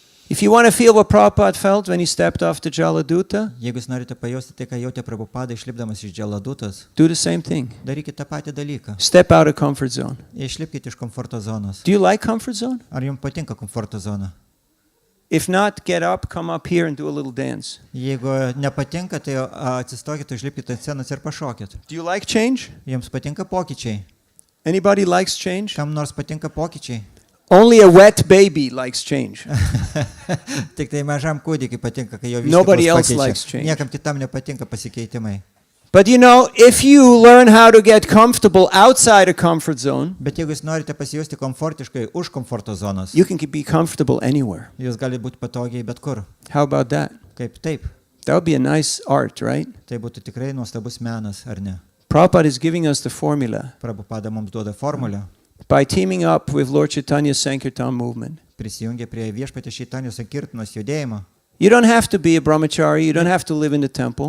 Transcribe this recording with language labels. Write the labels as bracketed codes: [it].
[en] If you want to feel what Prabhupada felt when he stepped off the Jaladuta, [lt] Jeigu jūs norite pajausti tai, ką jautė Prabhupada išlipdamas iš Jaladutos, [en] do the same thing. [lt] darykite tą patį dalyką. [en] Step out of comfort zone. [lt] Išlipkite iš komforto zonos. [en] Do you like comfort zone? [lt] Ar jums patinka komforto zona? [en] If not, get up, come up here and do a little dance. [lt] Jeigu nepatinka, tai atsistokite, išlipkite ant scenos ir pašokit. [en] Do you like change? [lt] Jums patinka pokyčiai? [en] Anybody likes change? [lt] Kam nors patinka pokyčiai? [en] Only a wet baby likes change. [lt] Tik tai mažam kūdikiui patinka, kai jo [en] Nobody [lt] vystyklus [en] else [lt] pakeičia. [en] likes change. [lt] Niekam kitam nepatinka pasikeitimai. [en] But you know, if you learn how to get comfortable outside a comfort zone, [lt] Bet jeigu jūs norite pasijusti komfortiškai už komforto zonos, [en] you can be comfortable anywhere. [lt] jūs gali būti patogiai bet kur. [en] How about that? [lt] Kaip taip? [en] That would be a nice art, right? [lt] Tai būtų tikrai nuostabus menas, ar ne? [en] Prabhupada is giving us the formula [lt] Prabhupada mums duoda formulę. [en] by teaming up with Lord Chaitanya's Sankirtan movement. [lt] Prisijungia prie viešpatės Čaitanijos Sankirtanos judėjimo. [en] You don't have to be a brahmachari, you don't have to live in the temple.